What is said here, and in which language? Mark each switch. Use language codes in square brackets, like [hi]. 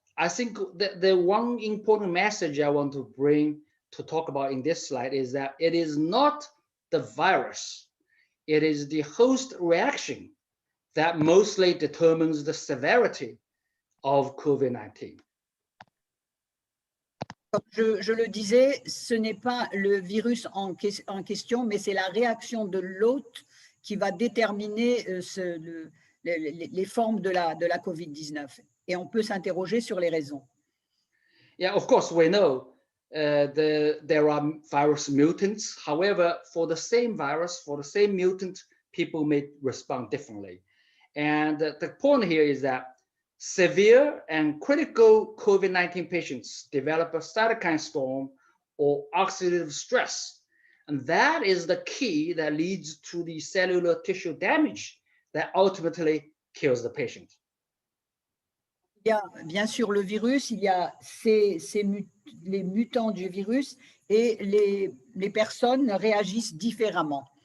[en] I think the one important message I want to bring to talk about in this slide is that it is not the virus, it is the host reaction that mostly determines the severity of COVID-19. [fr] Je le disais, ce n'est pas le virus en question, mais c'est la réaction de l'hôte qui va déterminer les formes de la COVID-19. Et on peut s'interroger sur les raisons. [en] Yeah, of course, we know there are virus mutants. However, for the same virus, for the same mutant, people may respond differently. And the point here is that severe and critical COVID-19 patients develop a cytokine storm or oxidative stress. And that is the key that leads to the cellular tissue damage that ultimately kills the patient. [fr] Il y a bien sûr le virus, il y a les mutants du virus et les personnes réagissent différemment.